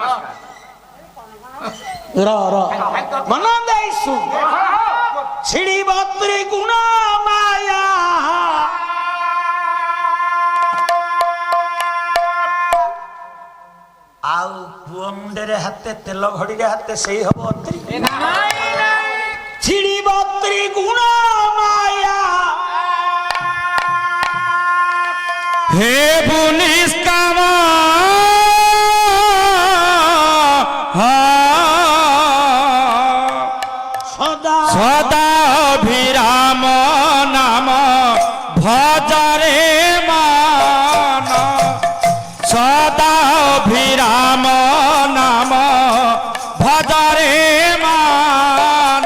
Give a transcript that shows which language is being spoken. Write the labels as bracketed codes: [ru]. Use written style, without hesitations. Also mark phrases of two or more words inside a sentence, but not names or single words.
[or] ମନ ଦେଇସୁ ଛିଡ଼ିବ ତ୍ରିଗୁଣ ମାୟା, ଆଉ ପୁଅ ମୁଣ୍ଡରେ ହାତେ ତେଲ ଘଡିରେ ହାତେ ସେଇ ହବ ଅତ୍ରି। ଛିଡ଼ିବ ତ୍ରିଗୁଣ ମାୟା ହେ ବୁନିଷ୍କାମ সদা ସଦା ଅଭିରାମ ନାମ ଭଜରେ ମନ, ସଦା ଅଭିରାମ ନାମ ଭଜରେ ମନ।